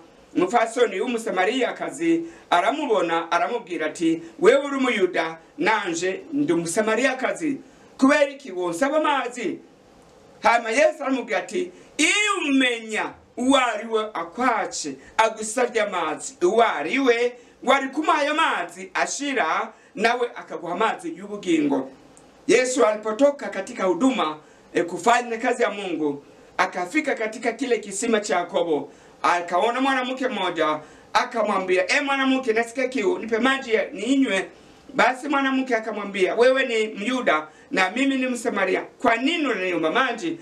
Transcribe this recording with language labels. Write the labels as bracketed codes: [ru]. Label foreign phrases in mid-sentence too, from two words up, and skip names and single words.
[rn] Umupfasoni w'umusamariyakazi aramubona, aramubwira ati, wewe uri umuyuda nanje ndi umusamariyakazi, kubera iki wonsaba amazi? Hama Yesu aramubwira ati, iyo umenya uwariwe akwace agusavye amazi, uwariwe wari kumuha amazi ashira nawe akaguha amazi y'ubugingo. [sw] Yesu alipotoka katika huduma kufanya kazi ya Mungu, akafika katika kile kisima cha Yakobo, akaona mwanamke mmoja, akamwambia, mwanamke nasikia kiu, nipe maji ninywe. Basi mwanamke akamwambia, wewe ni Myuda na mimi ni Msamaria, kwa nini unaniomba maji?